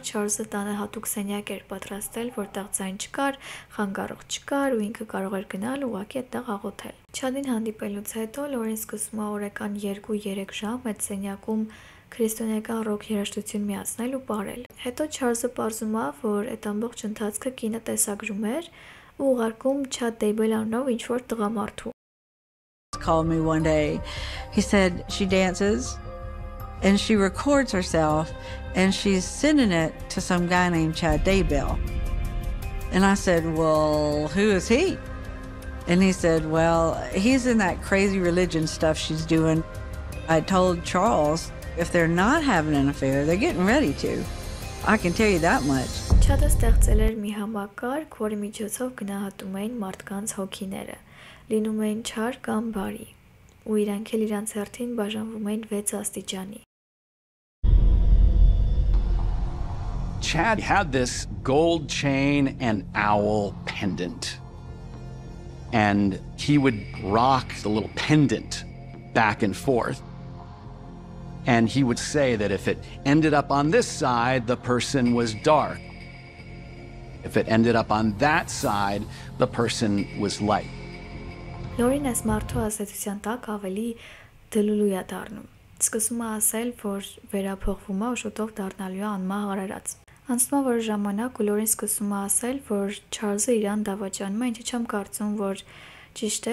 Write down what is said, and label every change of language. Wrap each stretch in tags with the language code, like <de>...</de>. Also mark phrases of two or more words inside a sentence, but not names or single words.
<hy>Չարլզը տանը հատուկ սենյակ էր պատրաստել, որտեղ ձայն չկար, խանգարող չկար ու ինքը կարող էր գնալ ուղղակի այդտեղ աղոթել։ Չադին հանդիպելուց հետո Լորին սկսում է օրական 2-3 ժամ այդ սենյակում քրիստոնեական ռոք երաժշտություն միացնել ու պարել։ Հետո Չարլզը պարզում է, որ այդ ամբողջ ընթացքը կինը տեսագրում էր ու ուղարկում Չադ Դեյբել անունով ինչ-որ տղամարդու։</hy> <en>Called me one day. He said she dances and she records herself and she's sending it to some guy named Chad Daybell. And I said, well, who is he? And he said, well, he's in that crazy religion stuff she's doing. I told Charles if they're not having an affair, they're getting ready to. I can tell you that much.</en> <hy>Չադը ստեղծել էր մի համակարգ, որի միջոցով գնահատում էին մարդկանց հոգիները, լինում էին չար կամ բարի, ու իրանք էլ իրանց հերթին բաժանվում էին 6 աստիճանի։</hy> <en>Chad had this gold chain and owl pendant. And he would rock the little pendant back and forth. And he would say that if it ended up on this side, the person was dark. If it ended up on that side, the person was light.</en> <hy>Լորին այս մարդու ասացության տակ ավելի դլուլու է դառնում։ Սկսում է ասել, որ վերափոխվում է ու շուտով դառնալու է անմահ արարած։ Անցնում է որոշ ժամանակ ու Լորին սկսում է ասել, որ Չարլզը իրան դավաճանում է, ինչը չեմ կարծում, որ ճիշտ</hy>